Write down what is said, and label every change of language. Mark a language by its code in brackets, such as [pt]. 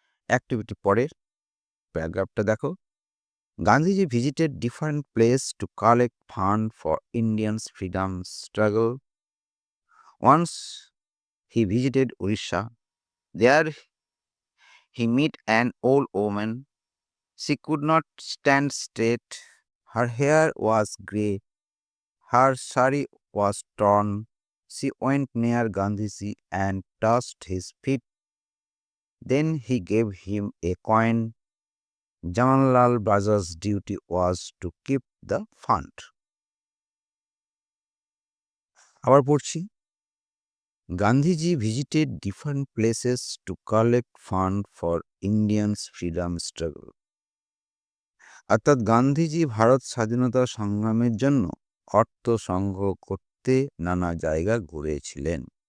[en] activity [bn] পরের প্যারাগ্রাফটা দেখো, [en] Gandhiji visited different place to collect fund for Indians freedom struggle. Once he visited Orissa, there he meet an old woman. She could not stand straight. Her hair was grey. Her sari was torn. She went near Gandhiji and touched his feet. Then he gave him a coin. Jawaharlal Baja's duty was to keep the fund. [bn] আবার পড়ছি, [en] Gandhiji visited different places to collect fund for Indians freedom struggle. [bn] অর্থাৎ গান্ধীজি ভারত স্বাধীনতা সংগ্রামের জন্য অর্থ সংগ্রহ করতে নানা জায়গা ঘুরেছিলেন।